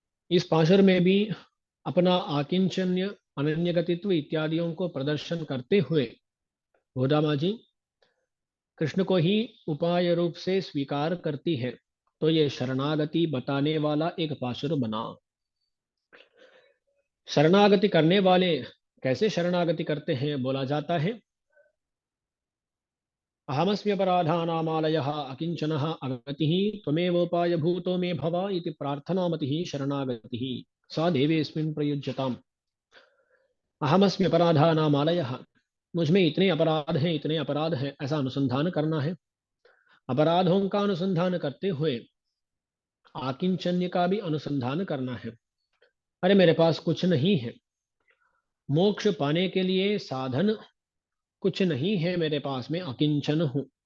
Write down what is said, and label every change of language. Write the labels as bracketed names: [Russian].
[Hindi] इस पाशुर में भी अपना आकिंचन्य अनन्यगतित्व इत्यादियों को प्रदर्शन करते हुए गोदामा जी कृष्ण को ही उपाय रूप से स्वीकार करती है। तो ये शरणागति बताने वाला एक पाशुर बना। शरणागति करने वाले कैसे शरणागति करते हैं? बोला जाता है, [Sanskrit] अहमस्म्यपराधानामालयः अकिंचनः अगतिः त्वमेवोपाय भूतो मे भव इति प्रार्थनामतिः शरणागतिः सा देवेऽस्मिन् प्रयुज्यताम्। अहमस्मि अपराधानामालयः, [Hindi] मुझ में इतने अपराध हैं, इतने अपराध हैं, ऐसा अनुसंधान करना है। अपराधों का अनुसंधान करते हुए आकिंचन्य का भी अनुसंधान करना है। अरे मेरे पास कुछ नहीं है, मोक्ष पाने के लिए साधन कुछ नहीं है मेरे पास, में अकिंचन हूँ।